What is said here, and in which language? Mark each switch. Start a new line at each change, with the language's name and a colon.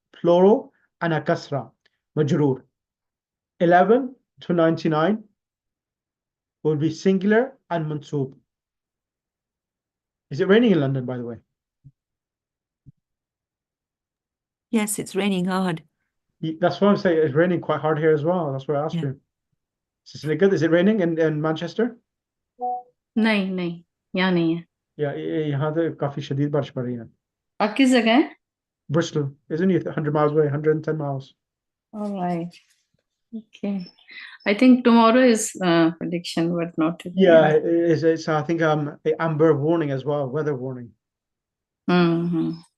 English: Plural and a kasra. Majroor. 11 to 99 will be singular and mansoob. Is it raining in London, by the way? Yes, it's raining hard. That's what I'm saying. It's raining quite hard here as well. That's what I asked Yeah. you. Is it raining in Manchester?
Hindi: नहीं यहाँ नहीं है. Yeah, यहाँ तो काफी शदीद बारिश पड़ रही है. और किस जगह है?
English: Bristol, isn't it 100 miles away, 110 miles? All right. Okay. I think tomorrow is prediction, but not today. Yeah, it's I think amber warning as well, weather warning. Mm-hmm.